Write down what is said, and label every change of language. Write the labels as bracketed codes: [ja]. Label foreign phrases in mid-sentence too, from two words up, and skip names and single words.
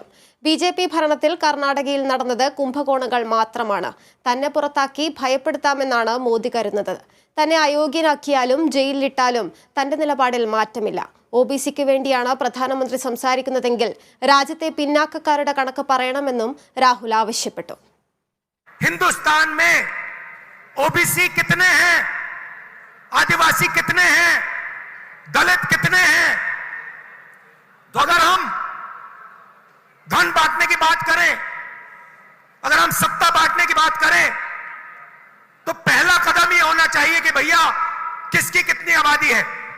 [ml] BJP ഭരണത്തിൽ കർണാടകയിൽ നടന്നത് കുംഭകോണങ്ങൾ മാത്രമാണ്. തന്നെ പുറത്താക്കി ഭയപ്പെടുത്താമെന്നാണ് മോദി കരുതുന്നത്. തന്നെ അയോഗ്യനാക്കിയാലും ജയിലിലിട്ടാലും തന്റെ നിലപാടിൽ മാറ്റമില്ല. OBCക്ക് വേണ്ടിയാണ് പ്രധാനമന്ത്രി സംസാരിക്കുന്നതെങ്കിൽ രാജ്യത്തെ പിന്നാക്കക്കാരുടെ കണക്ക് പറയണമെന്നും രാഹുൽ ആവശ്യപ്പെട്ടു. [hi] हिंदुस्तान में OBC कितने हैं, आदिवासी कितने हैं, दलित कितने हैं? तो अगर हम धन बांटने की बात करें, अगर हम सत्ता बांटने की बात करें, तो पहला कदम ये होना चाहिए कि भैया किसकी कितनी आबादी है।